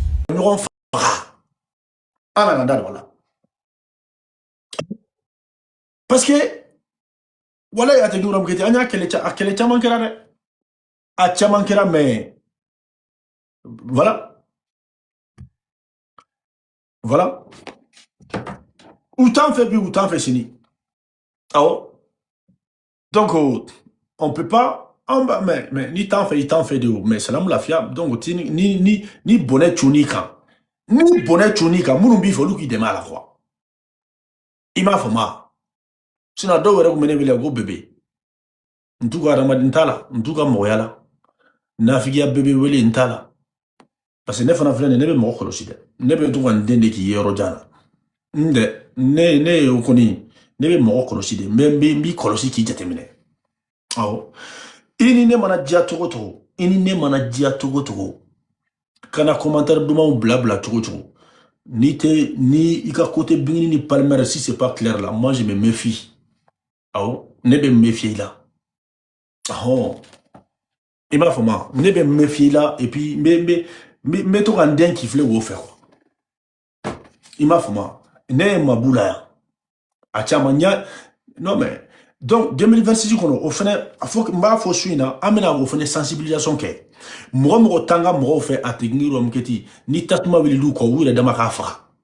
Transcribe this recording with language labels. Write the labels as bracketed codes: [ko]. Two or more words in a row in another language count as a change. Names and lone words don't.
[bm] ɲɔgɔn faga an nana da dɔ la parce que wala a tɛ ɲɔgɔn kɛ ten an y'a kɛlɛ caman kɛra dɛ a caman kɛra mais voilà u t'an fɛ bi u t'an fɛ sini awɔ [fr] donc on peut pas mais [bm] ni t'an fɛ i t'an fɛ de o mais salamu lafiya donc ni bɔnɛ cunni kan ni bɔnɛ cunni kan minnu b'i fɛ olu k'i dɛmɛ a la quoi i m'a faamu sinon dɔw yɛrɛ tun bɛ ne wele ko bebe n t'u ka adamaden t'a la n t'u ka mɔgɔya la nafigiya bebe wele n t'a la parce que ne fana filɛ nin ne bɛ mɔgɔ kɔlɔsi dɛ ne bɛ to ka n den de k'i ye yɔrɔ jan na ne ye o kɔni ne bɛ mɔgɔ kɔlɔsi de n b'i kɔlɔsi k'i jateminɛ awɔ i ni ne mana diya cogo cogo i ni ne mana diya cogo cogo kana commentaire dumanw bila cogo cogo ni i ka côté Bingini ni Palmer [fr] si c'est pas clair là moi je me méfie [bm] awɔ ne bɛ [fr] me méfier [bm] la ahɔ i m'a faamu ne bɛ [fr] me méfier [bm] la [fr] et puis [bm] n bɛ to ka n den k'i filɛ wo fɛ quoi i m'a faamu ne ye mabu la yan a caman ɲa [fr] non mais donc [bm] 2026 kɔnɔ o fɛnɛ n b'a fɔ su in na an bɛna o fɛnɛ sensibilisation kɛ mɔgɔ t'an ka mɔgɔw fɛ a tɛ ɲini yɔrɔ min kɛ ten ni tasuma wulil'u kɔ u yɛrɛ dama k'a faga